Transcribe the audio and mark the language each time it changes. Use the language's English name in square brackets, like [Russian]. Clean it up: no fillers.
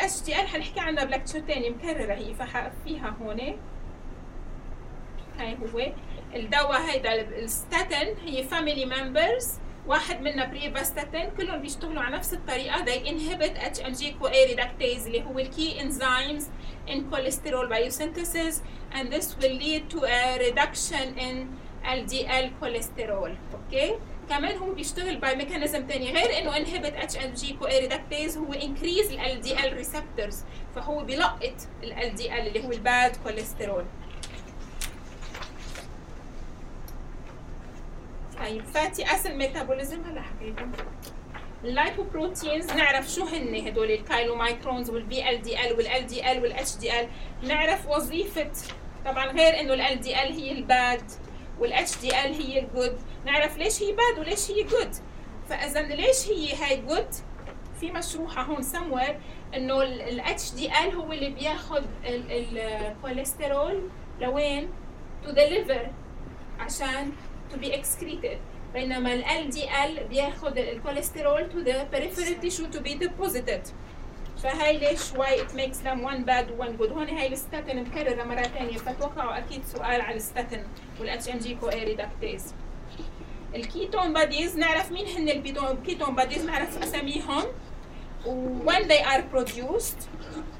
[Arabic] HDL هنحكي عنها بلكتشر تاني مكررة هي، فيها هون. هاي هو الدواء هيدا الستاتين، هي [English] family members. [Arabic] واحد منا بريفاستاتين، كلهم بيشتغلوا على نفس الطريقة. [English] they inhibit HMG-CoA reductase [Arabic] اللي هو الكي انزيمز [English] in cholesterol biosynthesis and this will lead to a reduction in LDL cholesterol. okay. [Arabic] كمان هم بيشتغل by mechanism تاني غير انه [English] inhibit HMG-CoA reductase، [Arabic] هو [English] increase LDL receptors، [Arabic] فهو بيلقط LDL اللي هو الباد كوليسترول. طيب فاتي اسيد ميتابوليزم، هلا حكيتهم. اللايبوبروتينز نعرف شو هن هدول، الكايلومايكرونز والبي ال دي ال والال دي ال والاتش دي ال. نعرف وظيفه، طبعا غير انه الال دي ال هي الباد والاتش دي ال هي الجود، نعرف ليش هي باد وليش هي جود. فاذا ليش هي جود، في مشروحه هون سموير انه الاتش دي ال هو اللي بياخذ الكوليسترول لوين؟ [English] تو ذا ليفر [Arabic] عشان [English] to be excreted، [Arabic] بينما ال LDL بياخد الكوليسترول [English] to the peripheral tissue to be deposited. [Arabic] فهي ليش [English] why it makes them one bad one good. [Arabic] هون هاي الستاتين مكررة مرة تانية، فتوقعوا أكيد سؤال على الستاتين والHMG-CoA reductase. الكيتون باديز نعرف مين هن الكيتون باديز، نعرف أسميهم [English] when they are produced.